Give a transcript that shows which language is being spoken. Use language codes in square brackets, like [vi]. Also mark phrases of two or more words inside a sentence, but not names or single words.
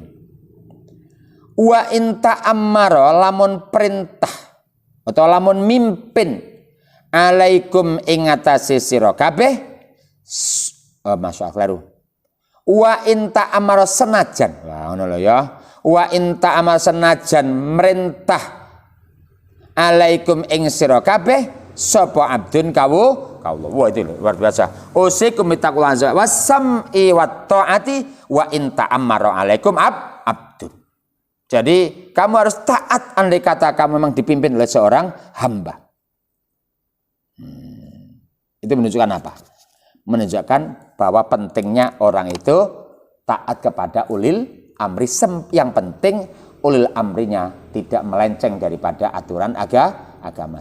[ar] وإن تأمر [jv] lamun perintah atau lamun mimpin alaikum ing atase sira kabeh masyaallah. [ar] وإن تأمر [jv] senajan, wah ngono lho ya. [ar] وإن تأمر [jv] senajan merintah alaikum ing sira kabeh sapa abdun kawula. [id] Wah itu luar biasa. [ar] أوصيكم بالتقوى والسمع والطاعة وإن تأمر عليكم عبد. [id] Jadi kamu harus taat andai kata kamu memang dipimpin oleh seorang hamba. Itu menunjukkan apa? Menunjukkan bahwa pentingnya orang itu taat kepada [ar] أولي الأمر. [id] Yang penting ulil amrinya tidak melenceng daripada aturan agama.